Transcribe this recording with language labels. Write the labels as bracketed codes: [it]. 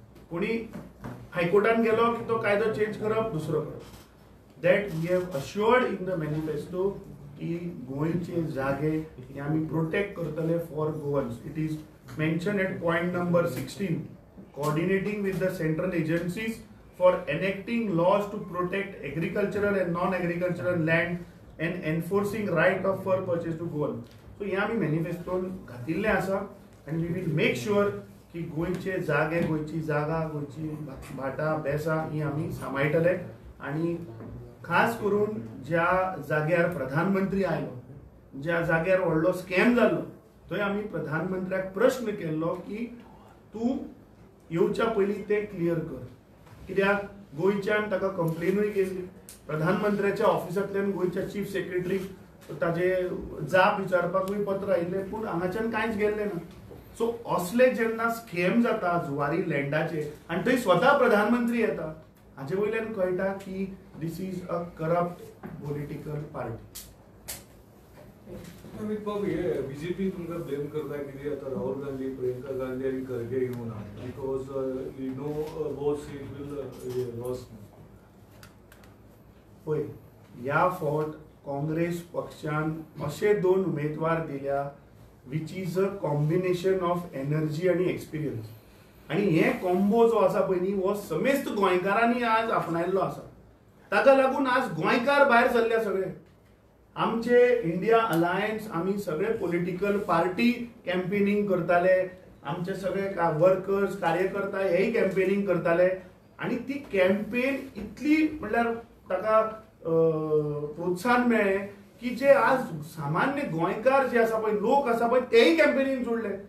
[gom] कोणी हायकोर्टान गेलो की तो कायदो चेंज करप दुसरो करप [en] that we have assured in the manifesto [gom] की गोंयचे जागे हे आमी प्रोटेक्ट करतले [en] For Goans. It is mention at point number 16 coordinating with the central agencies for enacting laws to protect agricultural and non-agricultural land and enforcing right of fur purchase to go on. So [gom] हे आमी मॅनिफेस्टोन घातिल्ले आसा [en] and we will make sure [gom] की गोंयचे जागे गोंयची जागा गोंयची भाटां बेसां ही आमी सांबाळटले आनी खास करून ज्या जाग्यार प्रधानमंत्री आयलो ज्या जाग्यार व्हडलो स्कॅम जाल्लो थंय आमी प्रधानमंत्र्याक प्रश्न केल्लो की तूं येवच्या पयलीं ते क्लियर कर. कित्याक गोंयच्यान ताका कंप्लेनूय केल्ली प्रधानमंत्र्याच्या ऑफिसांतल्यान गोंयच्या चीफ सेक्रेटरीक ताजे जाप विचारपाकूय पत्र आयिल्लें पूण हांगाच्यान कांयच गेल्लें ना. सो असले जेन्ना स्कॅम जाता जुवारी लँडाचे आनी थंय स्वता प्रधानमंत्री येता हाचे वयल्यान कळटा की [en] This is a corrupt political party. [gom] Amit बाब हे बीजेपी तुमकां ब्लेम करता कितें आतां राहुल गांधी प्रियंका गांधी आनी खरगे येवं ना [en] Because you know both seat will loss. [gom] पळय ह्या फावट काँग्रेस पक्षान अशे 2 उमेदवार दिल्या [en] which is a combination of energy [gom] आनी एक्सपिरियन्स आनी हे कॉम्बो जो आसा पळय न्ही हो समेस्त गोंयकारांनी आज आपणायल्लो आसा. ताका लागून आज गोंयकार भायर सरले सगळे. आमचे इंडिया अलायन्स आमी सगळे पॉलिटिकल पार्टी कॅम्पेनिंग करताले आमचे सगळे वर्कर्स कार्यकर्ता हेय कॅम्पेनिंग करताले आनी ती कॅम्पेन इतली म्हणल्यार ताका प्रोत्साहन मेळ्ळें की जे आज सामान्य गोंयकार जे आसा पळय लोक आसा पळय तेय कॅम्पेनीन जोडले.